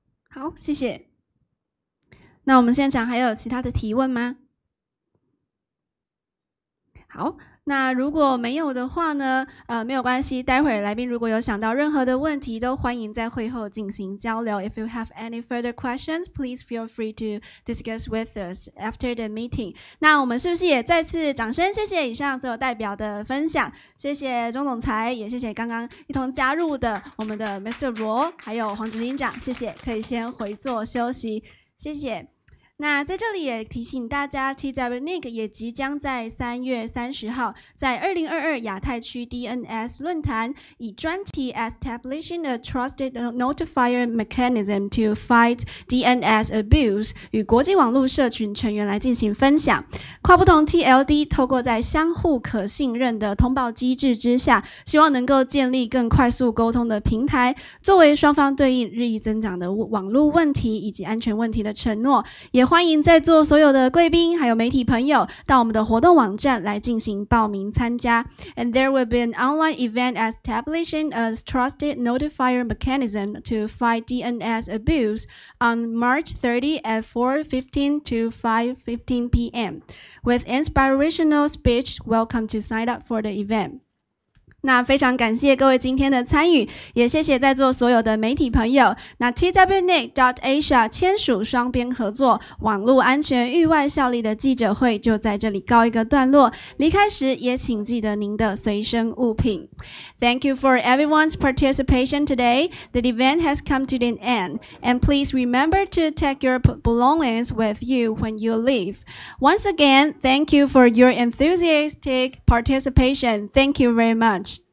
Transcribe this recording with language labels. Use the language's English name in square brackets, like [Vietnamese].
[Chinese] 好，谢谢。那我们现场还有其他的提问吗？好，那如果没有的话呢，没有关系，待会儿来宾如果有想到任何的问题，都欢迎在会后进行交流。 [English] If you have any further questions, please feel free to discuss with us after the meeting. [Chinese] 那我们是不是也再次掌声谢谢以上所有代表的分享？谢谢钟总裁，也谢谢刚刚一同加入的我们的 Mr. 罗，还有黄执行长，谢谢，可以先回座休息，谢谢。那在这里也提醒大家 ，TWNIC 也即将在3月30号在2022亚太区 DNS 论坛以专题 [English] Establishing a Trusted Notifier Mechanism to Fight DNS Abuse [Chinese] 与国际网络社群成员来进行分享。跨不同 TLD 透过在相互可信任的通报机制之下，希望能够建立更快速沟通的平台，作为双方对应日益增长的网络问题以及安全问题的承诺。也欢迎在座所有的贵宾还有媒体朋友到我们的活动网站来进行报名参加。 [English] And there will be an online event establishing a trusted notifier mechanism to fight DNS abuse on March 30 at 4:15 to 5:15 p.m. With inspirational speech, welcome to sign up for the event. [Chinese] 那非常感谢各位今天的参与，也谢谢在座所有的媒体朋友。那 TWNIC DotAsia 签署双边合作网络安全域外效力的记者会就在这里告一个段落。离开时也请记得您的随身物品。 [English] Thank you for everyone's participation today. The event has come to an end, and please remember to take your belongings with you when you leave. Once again, thank you for your enthusiastic participation. Thank you very much.